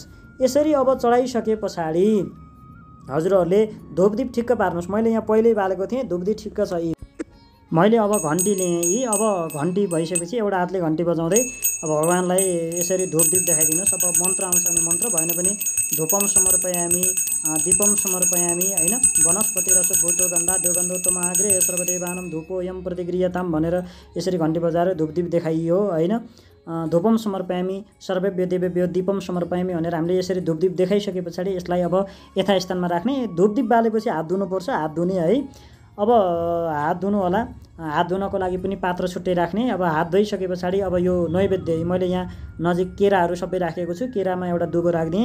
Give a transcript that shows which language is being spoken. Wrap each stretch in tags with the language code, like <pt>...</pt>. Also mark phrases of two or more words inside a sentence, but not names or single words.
<ne>यसरी अब चढाइसके पछाडि हजुरहरूले धूपदीप ठिक्क पार्नुहोस्। मैले यहाँ पहिल्यै बालेको थिएँ, धूपदीप ठिक्क छ। मैले अब घन्टी लिएँ यी। अब घन्टी भइसकेपछि एउटा हातले घन्टी बजाउँदै अब भगवानलाई यसरी धूपदीप देखाइदिनुहोस्। अब मन्त्र आउँछ भने मन्त्र, भएन भने</ne> <sa>धूपम समर्पयामि, दीपम समर्पयामि</sa> <ne>होइन।</ne> <sa>वनस्पति रसभूतो गन्धा दुर्गन्धोत्तम आग्रे सर्वदेवानां धूपोऽयं प्रतिगृह्यतां</sa> <ne>भनेर यसरी घन्टी बजाएर धूपदीप देखाइयो होइन।</ne> <sa>धूपम समर्पयामि सर्वेभ्यो देवेभ्यो दीपम समर्पयामि</sa> <ne>भनेर हामीले यसरी धूपदीप देखाइसके पछाडि यसलाई अब यथास्थानमा राख्ने। धूपदीप बालेपछि हात धुनुपर्छ, हात धुने है। अब हात धुनु होला, हात धुनको लागि पनि पात्र छुट्टै राख्ने। अब हात धोइसके पछाडि अब यो नैवेद्य, मैले यहाँ नजिक केराहरू सबै राखेको छु, केरामा एउटा दुबो राखिदिएँ।</ne>